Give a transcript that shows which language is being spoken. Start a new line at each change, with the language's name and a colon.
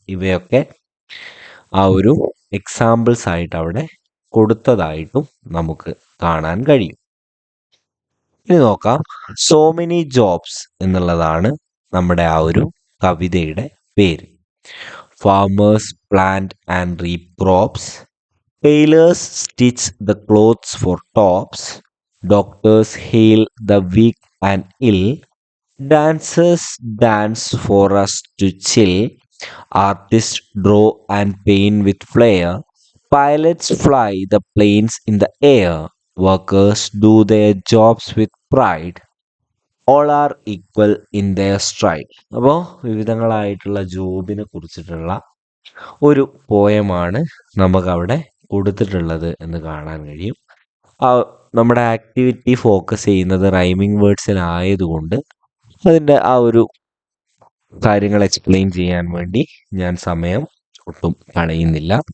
Malayalam: ഇവയൊക്കെ ആ ഒരു എക്സാമ്പിൾസ് ആയിട്ട് അവിടെ കൊടുത്തതായിട്ടും നമുക്ക് കാണാൻ കഴിയും. ഇനി നോക്കാം.
English: so many jobs
Malayalam: എന്നുള്ളതാണ് നമ്മുടെ ആ ഒരു കവിതയുടെ പേര്.
English: Farmers plant and reap crops. Tailors stitch the clothes for tops. Doctors heal the weak and ill. Dancers dance for us to chill. Artists draw and paint with flair. Pilots fly the planes in the air. Workers do their jobs with pride. All are equal in their stride.
Malayalam: അപ്പോൾ വിവിധങ്ങളായിട്ടുള്ള ജോബിനെ കുറിച്ചിട്ടുള്ള ഒരു പോയമാണ് നമുക്കവിടെ കൊടുത്തിട്ടുള്ളത് എന്ന് കാണാൻ കഴിയും. നമ്മുടെ activity focus ചെയ്യുന്നത് റൈമിംഗ് വേർഡ്സിലായതുകൊണ്ട് അതിൻ്റെ ആ ഒരു കാര്യങ്ങൾ എക്സ്പ്ലെയിൻ ചെയ്യാൻ വേണ്ടി ഞാൻ സമയം ഒട്ടും കളയുന്നില്ല.